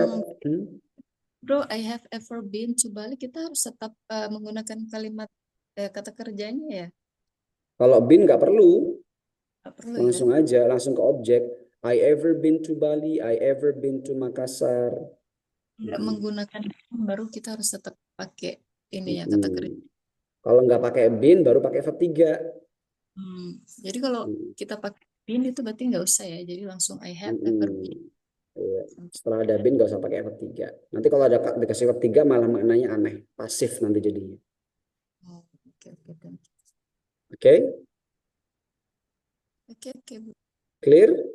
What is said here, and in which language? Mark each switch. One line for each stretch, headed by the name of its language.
English: up. bro, I have ever been to Bali,
Indonesian: kita harus tetap menggunakan kalimat kata kerjanya ya? Kalau been nggak perlu, Nggak perlu ya? langsung aja, langsung ke objek.
English: I ever been to Bali, I ever been to Makassar.
Indonesian: Nggak menggunakan baru kita harus tetap pakai ininya kata kerja. Kalau nggak pakai been, baru pakai verb 3. Jadi kalau kita pakai been itu berarti nggak usah ya. Jadi langsung
English: I have ever been.
Indonesian: Iya. Setelah ada been nggak usah pakai verb 3. Nanti kalau ada dikasih verb 3 malah maknanya aneh, pasif nanti jadinya. Oh, oke. Oke? Oke, Bu.
English: Clear?